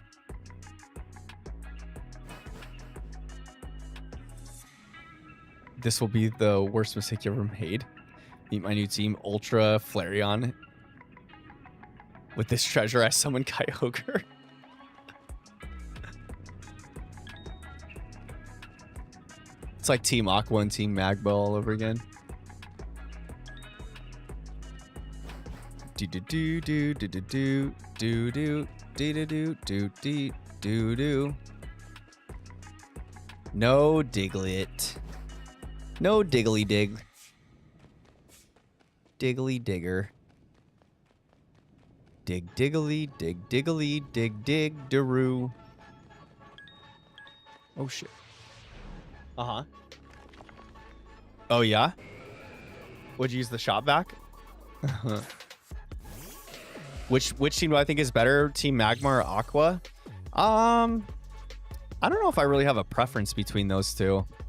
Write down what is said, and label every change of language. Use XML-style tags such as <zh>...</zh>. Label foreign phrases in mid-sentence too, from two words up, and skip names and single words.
<en>This will be the worst mistake you ever made. Meet my new team, Ultra Flareon. With this treasure, I summon Kyogre. It's like Team Aqua and Team Magma all over again. Do do do do do do do do do do do do do do. No Diglett. No Diggly Dig. Diggly Digger. Dig Diggly, Dig Diggly, Dig Dig Daroo. Oh shit. Uh-huh. Oh yeah? Would you use the shot vac? Which team do I think is better? Team Magma or Aqua? I don't know if I really have a preference between those two.</en>